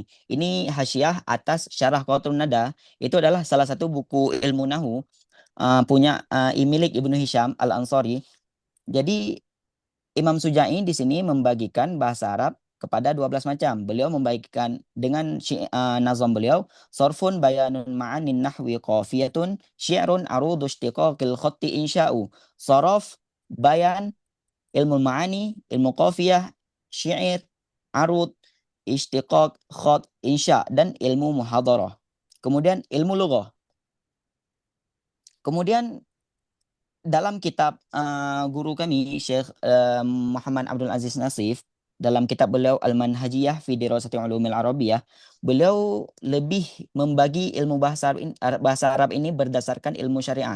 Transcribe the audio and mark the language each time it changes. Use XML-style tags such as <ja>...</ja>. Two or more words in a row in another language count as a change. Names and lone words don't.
<id>Ini hasyiah atas Syarah Qatrun Nada. Itu adalah salah satu buku ilmu nahu punya milik Ibnu Hisham Al-Ansari. Jadi Imam Suja'i di sini membagikan bahasa Arab kepada 12 macam. Beliau membagikan dengan nazam beliau,</id> <ar>صرف بيان معان نحو قافية شعر عروض اشتقاق الخط إنشاء.</ar> <id>Sorof, bayan, ilmu ma'ani, ilmu qafiyah, syair, arud, ishtiqaq, khat, insya, dan ilmu muhadarah. Kemudian ilmu lughah. Kemudian dalam kitab guru kami Syekh Muhammad Abdul Aziz Nasif, dalam kitab beliau Al-Manhajiyah fi Dirasati Ulumil Arabiyah, beliau lebih membagi ilmu bahasa Arab ini berdasarkan ilmu syariat.</id>